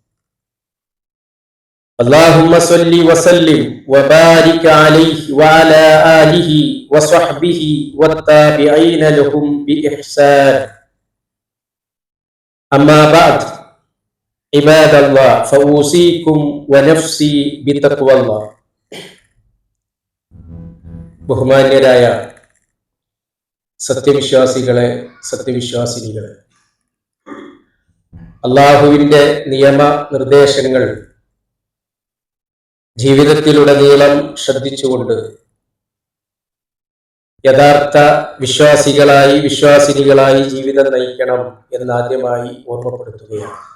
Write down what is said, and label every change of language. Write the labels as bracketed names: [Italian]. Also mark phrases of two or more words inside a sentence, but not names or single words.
[Arabic] اللهم صل وسلم وبارك عليه وعلى آله وصحبه والتابعين لهم بإحسان. أما بعد، عباد الله، فأوصيكم ونفسي بتقوى الله. [Malayalam] ബഹുമാന്യരായ സത്യവിശ്വാസികളെ, സത്യവിശ്വാസിനികളെ, അള്ളാഹുവിന്റെ നിയമ നിർദ്ദേശങ്ങൾ ജീവിതത്തിലുടനീളം ശ്രദ്ധിച്ചുകൊണ്ട് യഥാർത്ഥ വിശ്വാസികളായി, വിശ്വാസിനികളായി ജീവിതം നയിക്കണം എന്നാദ്യമായി ഓർമ്മപ്പെടുത്തുകയാണ്.